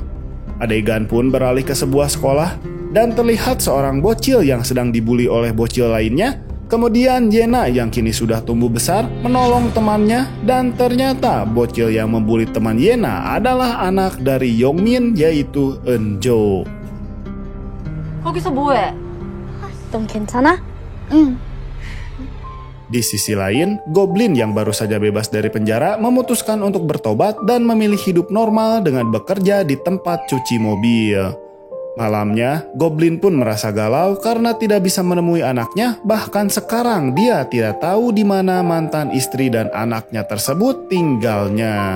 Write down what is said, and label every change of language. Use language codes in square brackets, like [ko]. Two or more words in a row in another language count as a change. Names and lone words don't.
[id] Adegan pun beralih ke sebuah sekolah dan terlihat seorang bocil yang sedang dibully oleh bocil lainnya. Kemudian Yena yang kini sudah tumbuh besar menolong temannya dan ternyata bocil yang membuli teman Yena adalah anak dari Yong-min yaitu Eun-jo. [ko] 거기서 뭐해? 넌 괜찮아? 응. [id] Di sisi lain, goblin yang baru saja bebas dari penjara memutuskan untuk bertobat dan memilih hidup normal dengan bekerja di tempat cuci mobil. Malamnya, goblin pun merasa galau karena tidak bisa menemui anaknya, bahkan sekarang dia tidak tahu di mana mantan istri dan anaknya tersebut tinggalnya.